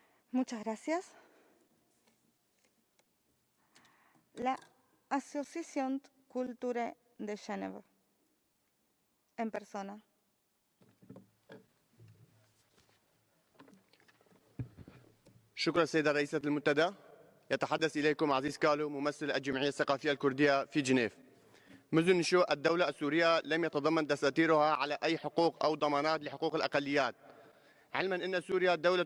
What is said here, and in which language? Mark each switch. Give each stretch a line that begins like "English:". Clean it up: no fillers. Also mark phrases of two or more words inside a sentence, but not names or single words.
Spanish: Muchas gracias. La Asociación Culture de Genève, en persona.
Arabic: شكرا سيدة رئيسة المنتدى. يتحدث إليكم عزيز كالو ممثل الجمعية الثقافية الكردية في جنيف. منذ نشوء الدولة السورية لم يتضمن دساتيرها على أي حقوق أو ضمانات لحقوق الأقليات، علما أن سوريا دولة